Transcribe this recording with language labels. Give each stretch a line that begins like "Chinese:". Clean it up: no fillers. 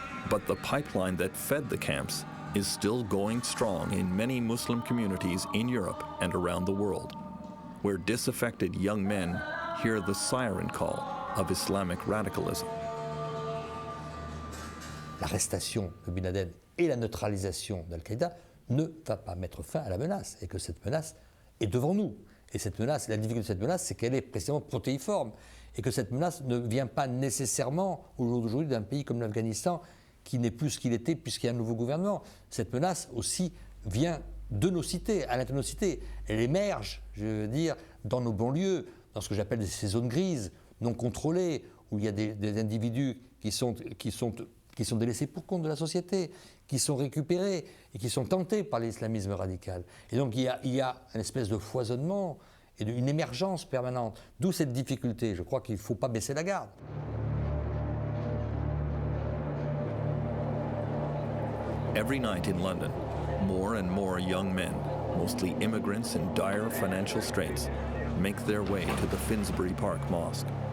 English: But the pipeline that fed the camps is still going strong in many Muslim communities in Europe and around the world, where disaffected young men hear the siren call of Islamic radicalism.
French: L'arrestation de Bin Laden et la neutralisation d'Al-Qaïda ne va pas mettre fin à la menace, et que cette menace est devant nous. Et cette menace, la difficulté de cette menace, c'est qu'elle est précisément protéiforme, et que cette menace ne vient pas nécessairement, au jour d'aujourd'hui, d'un pays comme l'Afghanistan, qui n'est plus ce qu'il était puisqu'il y a un nouveau gouvernement. Cette menace aussi vient de nos cités, à l'intérieur de nos cités. Elle émerge, je veux dire, dans nos banlieues, dans ce que j'appelle ces zones grises, non contrôlées, où il y a des individus qui sont délaissés pour compte de la société, qui sont récupérés et qui sont tentés par l'islamisme radical. Et donc il y a une espèce de foisonnement et une émergence permanente. D'où cette difficulté. Je crois qu'il ne faut pas baisser la garde.
English: Every night in London, more and more young men, mostly immigrants in dire financial straits, make their way to the Finsbury Park Mosque.